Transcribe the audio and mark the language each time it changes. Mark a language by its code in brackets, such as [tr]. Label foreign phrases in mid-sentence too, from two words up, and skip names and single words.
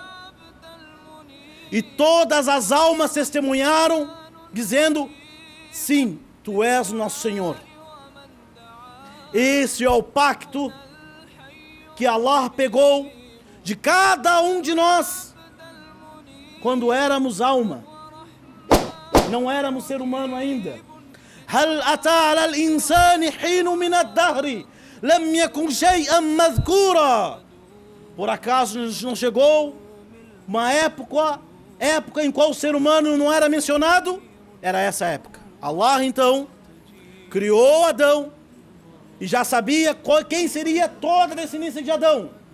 [pt] E todas as almas testemunharam, dizendo: sim, tu és o nosso Senhor. Esse é o pacto que Allah pegou de cada um de nós quando éramos alma, não éramos ser humano ainda. [ar] هل أتى على الإنسان حين من الدهر لم يكن شيئا مذكورا. [pt] Por acaso não chegou uma época em qual o ser humano não era mencionado? Era essa época. Allah então criou Adão e já sabia quem seria toda a descendência de Adão.